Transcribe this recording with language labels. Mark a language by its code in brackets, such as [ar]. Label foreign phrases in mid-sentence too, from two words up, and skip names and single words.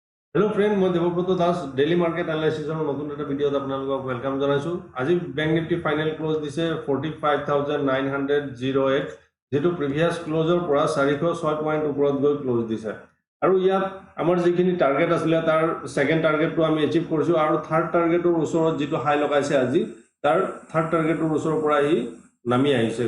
[en] hello friend [as] मैं देवब्रत दास [en] daily market analyser [as] नतुन এটা ভিডিওত আপোনালোকক ওয়েলকাম জনাইছো। আজি ব্যাংক নিফটি [en] final close [as] দিছে 45908 যেটো [en] previous close [as] পৰা 406 পইণ্ট ওপৰত গৈ ক্লোজ দিছে আৰু ইয়াত আমাৰ যিখিনি টাৰ্গেট আছিল তাৰ [en] second target [as] আমি এচিভ কৰিছো আৰু [en] third target [as] ওচৰত যেটো হাই লগাইছে আজি তাৰ [en] third target [as] ওচৰৰ পৰা হি নামি আহিছে।